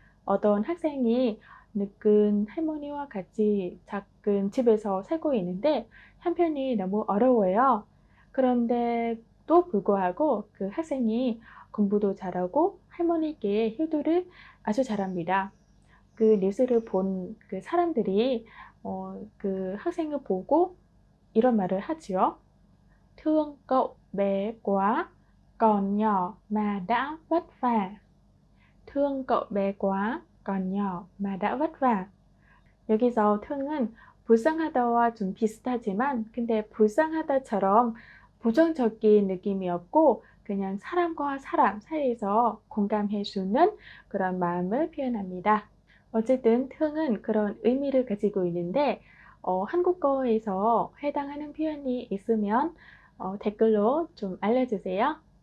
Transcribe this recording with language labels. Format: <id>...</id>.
<ko>어떤 학생이 늙은 할머니와 같이 작은 집에서 살고 있는데 형편이 너무 어려워요. 그런데도 불구하고 그 학생이 공부도 잘하고 할머니께 효도를 아주 잘합니다. 그 뉴스를 본 그 사람들이 그 학생을 보고 이런 말을 하지요.</ko> <vi>Thương cậu bé quá, còn nhỏ mà đã vất vả. Thương cậu bé quá, còn nhỏ mà đã vất vả.</vi> <ko>여기서 thương 은 불쌍하다와 좀 비슷하지만 근데 불쌍하다처럼 부정적인 느낌이 없고 그냥 사람과 사람 사이에서 공감해주는 그런 마음을 표현합니다. 어쨌든 thương 은 그런 의미를 가지고 있는데 한국어에서 해당하는 표현이 있으면 댓글로 좀 알려주세요.</ko>